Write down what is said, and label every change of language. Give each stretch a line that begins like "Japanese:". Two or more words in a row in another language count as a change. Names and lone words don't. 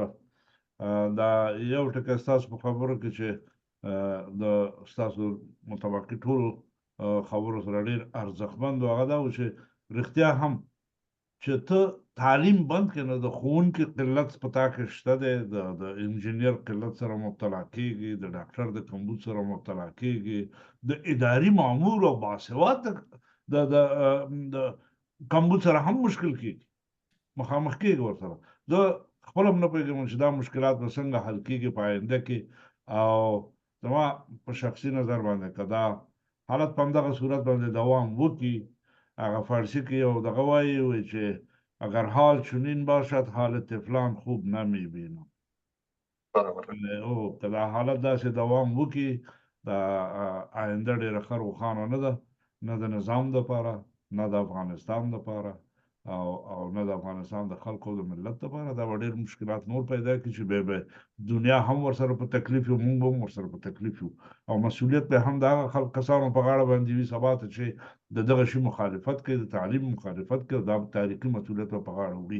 Pashto: دا یو ټکی ستاسو په خبرو کې چې د ستاسو مطابقي ټولو خبرو سره ډېر ارزښتمند و، هغه دا و چې رښتیا هم چې ته تعلیم بند کړې، نو د ښوونکي قلت په تا کې شته دی، د انجینر قلت سره مبتلا کېږي، د ډاکټر د کمبود سره مبتلا کېږي، د اداري مامور او باسواد د کمبود سره هم مشکل کېږي، مخامخ کېږي ورسره. زه خپل هم نه پوهېږم چې دا مشکلات به څنګه حل کېږي په آینده کې. او زما په شخصي نظر باندې که دا حالت په همدغه صورت باندې دوام وکړي، هغه فارسی کې یو دغه وایي چې
Persian: اگر حال چنین باشد حال طفلان خوب نمی‌بینم.
Pashto: او که دا حالت داسې دوام وکړي، دا آینده ډېره ښه روښانه نه ده، نه د نظام دپاره، نه د افغانستان دپاره، او نه د افغانستان د خلکو او د ملت دپاره. دا به ډېر مشکلات نور پیدا کړي چې بیا به دنیا هم ورسره په تکلیف یو، موږ به هم ورسره په تکلیف یو، او مسؤلیت به هم د هغه کسانو په غاړه باندې وي سبا ته چې د دغه شي مخالفت کوي، د تعلیم مخالفت کوي، دا تاریخي مسؤلیت به په غاړه وړي.